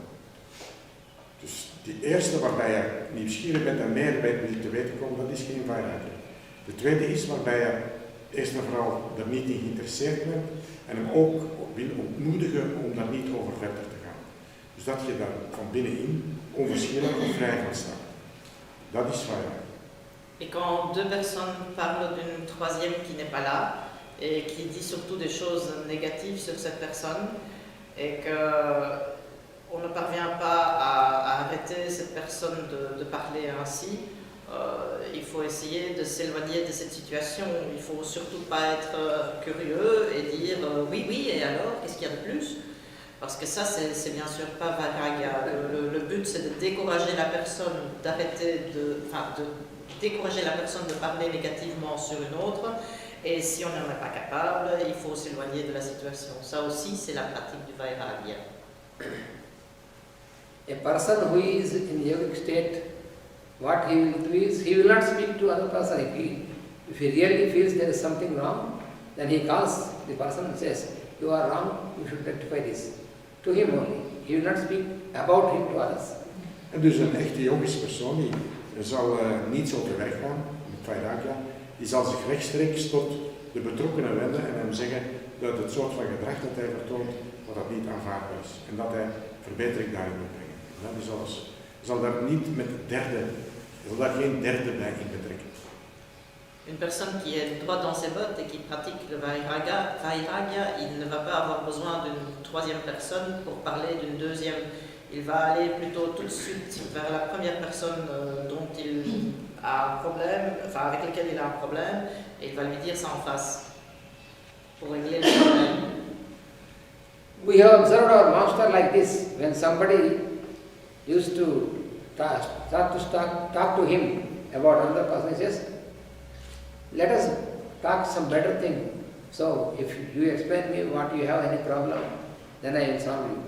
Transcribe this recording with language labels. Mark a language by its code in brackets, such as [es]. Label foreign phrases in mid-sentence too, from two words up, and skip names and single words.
[nl] Dus die eerste waarbij je nieuwsgierig bent en meer wil te weten komen, dat is geen Vairagya. De tweede is waarbij je eerst en vooral er niet in geïnteresseerd bent en hem ook wil ontmoedigen om daar niet over verder te gaan. Dus dat je daar van binnenin onverschillig of vrij van staat. Dat is Vairagya. [fr] Et quand deux personnes parlent d'une troisième qui n'est pas là, et qui dit surtout des choses négatives sur cette personne, et qu'on ne parvient pas à arrêter cette personne de parler ainsi, il faut essayer de s'éloigner de cette situation. Il ne faut surtout pas être curieux et dire oui, oui, et alors, qu'est-ce qu'il y a de plus? Parce que ça, c'est bien sûr pas Vairagya. Le but, c'est de décourager la personne décourager la personne de parler négativement sur une autre, et si on n'en est pas capable, il faut s'éloigner de la situation. Ça aussi, c'est la pratique du Vairagya. [en] A person who is in yogic state, what he will do is, he will not speak to other person. If he really feels there is something wrong, then he calls the person and says, you are wrong, you should rectify this. To him only. He will not speak about him to others. [nl] En dus een echte yogische persoon die zal niet zo te werk gaan met Vairagya, die zal zich rechtstreeks tot de betrokkenen wenden en hem zeggen dat het soort van gedrag dat hij vertoont, dat niet aanvaardbaar is. En dat hij verbetering daarin moet brengen. En dat is alles. Je zal daar niet met geen derde bij in betrekken. [fr] Une personne qui est droit dans ses bottes et qui pratique le Vairagya, il ne va pas avoir besoin d'une troisième personne pour parler d'une deuxième. Il va aller plutôt tout de suite vers la première personne dont il a un problème, enfin avec laquelle il a un problème, et il va lui dire ça en face pour régler le problème. [en] We have observed our master like this. When somebody used to talk to him about another person, he says, let us talk some better thing. So if you explain me what you have any problem, then I will solve you.